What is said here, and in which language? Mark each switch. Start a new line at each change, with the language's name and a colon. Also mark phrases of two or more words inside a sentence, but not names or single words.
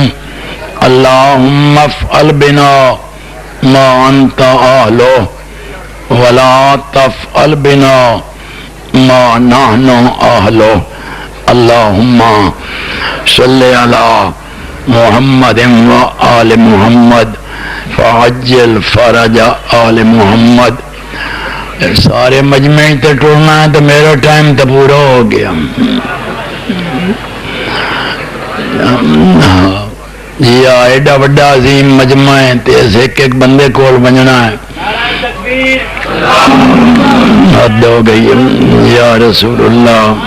Arabic: اللهم افعل بنا ما انت اهله ولا تفعل بنا ما نحن اهله. اللهم صل على محمد وآل محمد فعجل فرج آل محمد.
Punjabi: سارے مجمع تے ٹرنا ہے تو میرا ٹائم تو پورا ہو گیا. یا ایڈا وڈا عظیم مجمع ہے تے ایک ایک بندے کول بننا ہے. حد ہو گئی.
Arabic: یا رسول اللہ